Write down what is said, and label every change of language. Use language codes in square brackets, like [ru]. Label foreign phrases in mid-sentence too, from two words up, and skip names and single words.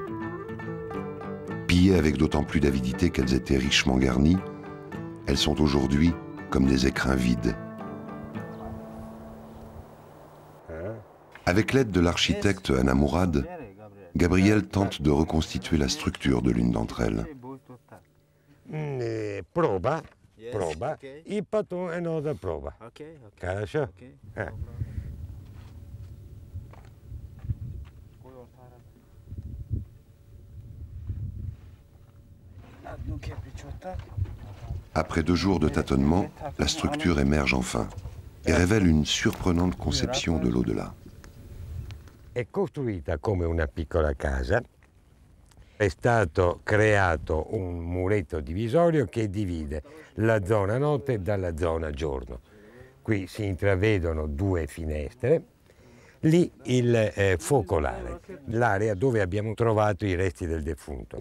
[fr] Pillées avec d'autant plus d'avidité qu'elles étaient richement garnies, elles sont aujourd'hui comme des écrins vides. Avec l'aide de l'architecte Anna Mourad, Gabriel tente de reconstituer la structure de l'une d'entre elles. [ru] Проба, проба, и потом another proba. Хорошо? [fr] Après 2 jours de tâtonnement, la structure émerge enfin et révèle une surprenante conception de l'au-delà. [it] È costruita come una piccola casa È stato creato un muretto divisorio che divide la zona notte dalla zona giorno. Qui si intravedono 2 finestre, lì il focolare, l'area dove abbiamo trovato i resti del defunto.